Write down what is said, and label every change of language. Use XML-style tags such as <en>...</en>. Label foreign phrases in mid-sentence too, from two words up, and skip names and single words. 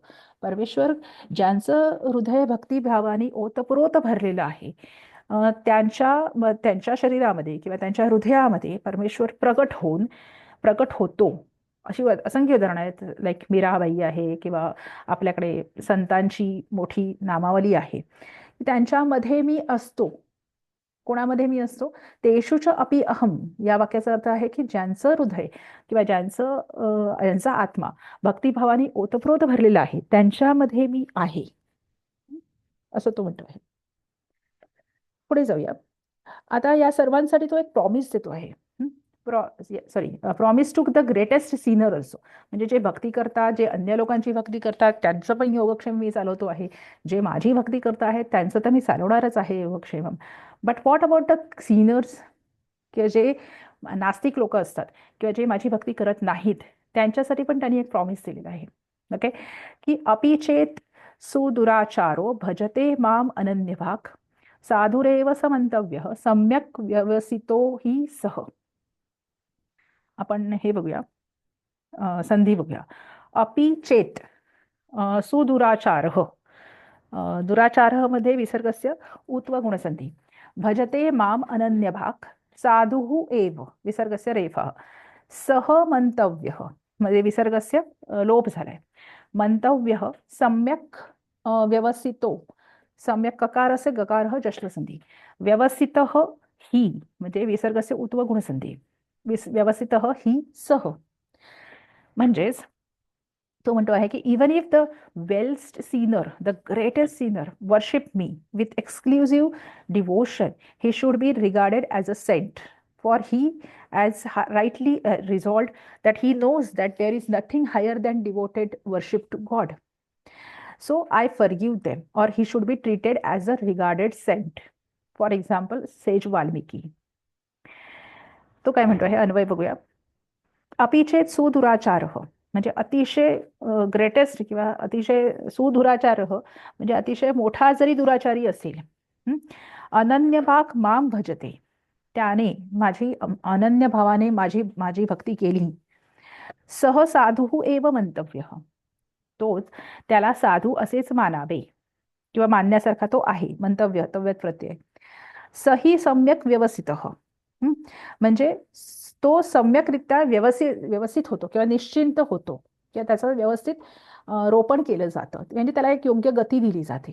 <mr>परमेश्वर ज्यांचं हृदय भक्तिभावाने ओतप्रोत भरलेलं आहे, त्यांच्या शरीरामध्ये किंवा त्यांच्या हृदयामध्ये परमेश्वर प्रकट होतो. अशी असंख्य उदाहरणं आहेत. लाईक मीराबाई आहे किंवा आपल्याकडे संतांची मोठी नामावली आहे. त्यांच्यामध्ये मी असतो. कोणामध्ये मी असतो?</mr> <sa>तेषुच अपि अहम.</sa> <mr>या वाक्याचा अर्थ आहे की ज्यांचं हृदय किंवा ज्यांचा आत्मा भक्तिभावाने ओतप्रोत भरलेला आहे, त्यांच्यामध्ये मी आहे, असं तो म्हणतो आहे. पुढे जाऊया. आता या सर्वांसाठी तो एक प्रॉमिस देतो आहे.</mr> <en>Promise to the greatest sinner also.</en> <mr>म्हणजे जे भक्ती करतात, जे अन्य लोकांची भक्ती करतात, त्यांचं पण योगक्षेम मी चालवतो आहे. जे माझी भक्ती करत आहेत त्यांचं तर मी चालवणारच आहे योगक्षेमम.</mr> <en>But what about the sinners,</en> <mr>किंवा जे नास्तिक लोक असतात किंवा जे माझी भक्ती करत नाहीत, त्यांच्यासाठी पण त्यांनी एक प्रॉमिस दिलेला आहे.</mr> <sa>ओके, की अपि चेत सुदुराचारो भजते माम अनन्यभाग साधुरेव समंतव्य सम्यक व्यवसितो ही सह.</sa> <mr>आपण हे बघूया, संधी बघूया.</mr> <sa>अपि चेत सुदुराचार, दुराचार मध्ये विसर्गस्य उत्व गुणसंधी. भजते माम अनन्यभाग साधु एव विसर्गस्य रेफः सह मंतव्य मध्ये विसर्गस्य</sa> <mr>लोप झालाय.</mr> <sa>मंतव्य सम्यक व्यवसितो, सम्यक ककारस्य गकारः जश्वसंधी. व्यवसितः ही म्हणजे विसर्गस्य उत्व गुणसंधी. व्यवसितः ही सह.</sa> <mr>म्हणजेच तो म्हणतो आहे की</mr> <en>Even if the vilest sinner, the greatest sinner worship me with exclusive devotion, he should be regarded as a saint, for he has rightly resolved that he knows that there is nothing higher than devoted worship to God. So I forgive them, or he should be treated as a regarded saint. For example, Sage Valmiki.</en> <mr>तो काय म्हणतो आहे, अन्वय बघूया.</mr> <sa>अपिचेत सुदुराचार</sa> <mr>म्हणजे अतिशय ग्रेटेस्ट किंवा अतिशय सुदुराचार म्हणजे अतिशय मोठा जरी दुराचारी असेल,</mr> <sa>अनन्यभाग माम भजते,</sa> <mr>त्याने माझी अनन्य भावाने माझी भक्ती केली.</mr> <sa>सह साधू एव मंतव्य,</sa> <mr>तोच त्याला साधू असेच मानावे किंवा मानण्यासारखा तो आहे.</mr> <sa>मंतव्य तव्यत प्रत्यय. सही सम्यक व्यवस्थित,</sa> <mr>म्हणजे तो सम्यकरित्या व्यवस्थित होतो किंवा निश्चिंत होतो किंवा त्याचं व्यवस्थित रोपण केलं जातं, म्हणजे त्याला एक योग्य गती दिली जाते.</mr>